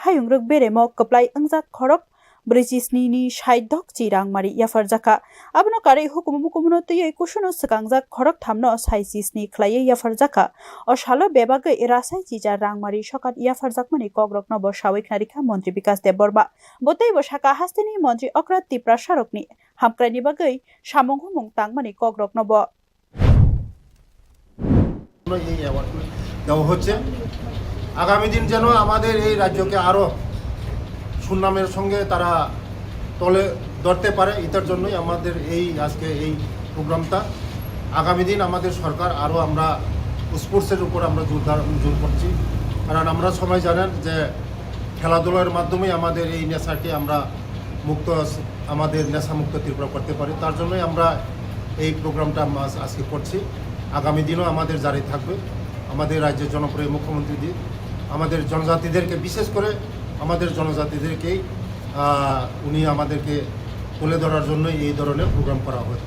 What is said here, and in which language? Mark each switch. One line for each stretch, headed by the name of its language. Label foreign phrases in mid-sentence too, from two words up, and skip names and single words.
Kok Borok: Hayungruk Beremo Koplai Angzak Khorok Brijisni ni Shaidok Chirang Maria Farzaka Abno Kare Hukumukuno Tie Kushuno Sakangjak Khorok Thamno Saisisni Klai Yafarzaka Oshalo Bebaga Irasai Chija Rang Mari Shokat Yafarzakmani Kogrokno Boshawik Narika Montri Bikas Deborba Botei Boshaka Hastini Montri Okra Tipra Sharokni Hamkrani Bagai Shamong Tangmani Kogrokno Bo
Bangla: আগামী দিন যেন আমাদের এই রাজ্যকে আরো সুনামের সঙ্গে তারা তলে ধরতে পারে এটার জন্যই আমাদের এই আজকে এই প্রোগ্রামটা আগামী দিন আমাদের সরকার আরো আমরা স্পোর্টসের উপর আমরা জোর করছি কারণ আমরা সবাই জানেন যে খেলাধুলার মাধ্যমে আমাদের এই নেশাকে আমরা মুক্ত আমাদের নেশামুক্ত ত্রিপুরা করতে পারি তার জন্যই আমরা এই প্রোগ্রামটা আজকে করছি আগামী দিনও আমাদের জারি থাকবে আমাদের রাজ্যের জনপ্রিয় মুখ্যমন্ত্রী আমাদের জনজাতিদেরকে বিশেষ করে আমাদের জনজাতিদেরকেই উনি আমাদেরকে তুলে ধরার জন্য এই ধরনের প্রোগ্রাম করা হচ্ছে